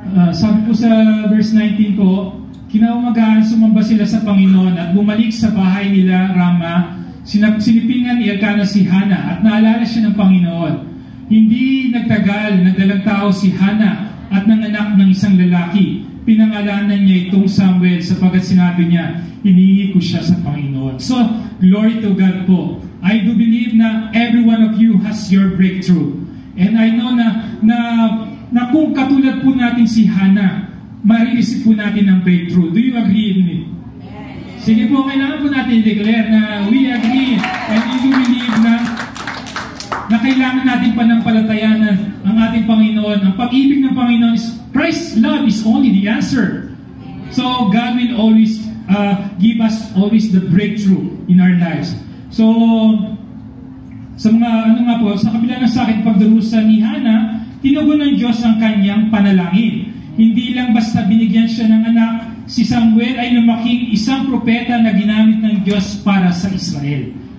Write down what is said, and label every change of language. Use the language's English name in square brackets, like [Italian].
[Filipino] Sabi po sa verse 19 po, kinaumagahan sumamba sila sa Panginoon at bumalik sa bahay nila Rama. Sinipingan ni Elkanah si Hana at naalala siya ng Panginoon. Hindi nagtagal, nagdalang tao si Hana at nanganak ng isang lalaki. Pinangalanan niya itong Samuel sapagkat sinabi niya, hinihingi ko siya sa Panginoon. [English] So, glory to God po. I do believe na every one of you has your breakthrough. And I know [Filipino] na kung katulad po natin si Hana, marireceive po natin ang breakthrough. [English] Do you agree with me? [Filipino] Sige po, kailangan po natin i-declare na [English] we agree and we do believe [Filipino] na kailangan natin panampalatayanan ang ating Panginoon. Ang pag-ibig ng Panginoon [English] is Christ's love is only the answer. So God will always give us always the breakthrough in our lives. [Filipino] So sa mga sa kabila ng sakit pagdurusa ni Hana, tinugon ng Diyos ang kanyang panalangin. Hindi lang basta binigyan siya ng anak, si Samuel ay lumaking isang propeta na ginamit ng Diyos para sa Israel.